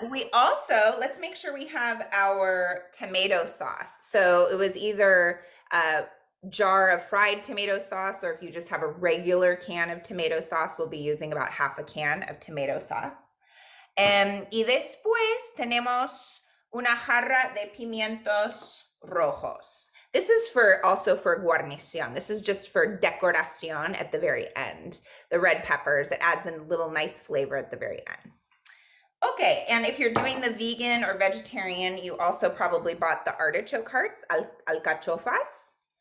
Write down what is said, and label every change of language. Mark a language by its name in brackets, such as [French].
[English] We also, let's make sure we have our tomato sauce. So it was either a jar of fried tomato sauce, or if you just have a regular can of tomato sauce, we'll be using about half a can of tomato sauce. [Spanish] Y después tenemos una jarra de pimientos rojos. [English] This is also for guarnición. This is just for decoración at the very end. The red peppers, it adds a little nice flavor at the very end. Okay, and if you're doing the vegan or vegetarian, you also probably bought the artichoke hearts, alcachofas.